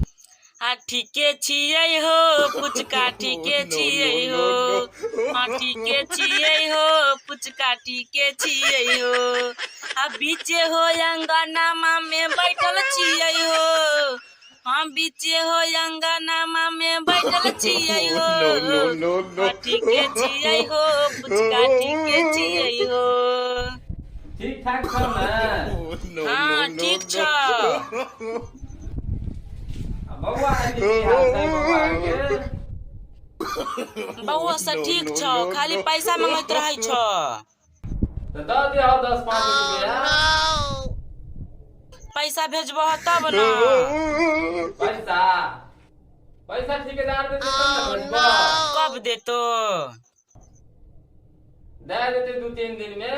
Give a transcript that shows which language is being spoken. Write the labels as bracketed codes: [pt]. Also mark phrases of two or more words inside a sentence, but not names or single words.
[mai] हाँ ठीके छियै हो पुचका, ठीके छियै हो। हाँ ठीके छियै हो पुचका, ठीके छियै हो। आ बीचे हो अंगनामा में बैठल छियै हो। हाँ बीचे हो अंगनामा में बैठल छियै हो। हाँ ठीके छियै हो पुचका, ठीके छियै हो। ठीक ठाक छ ना? हाँ ठीक छ। बौआ आदि की हाल छै बौआ के? बौआ सब ठीक छ, खाली पैसा मांगत रहै छ। तो दे दे 10-5 रुपया। पैसा भेजबह तब ना। पैसा पैसा ठेकेदार देते तब ना भेजबह। कब देतो? दे देते 2-3 दिन में।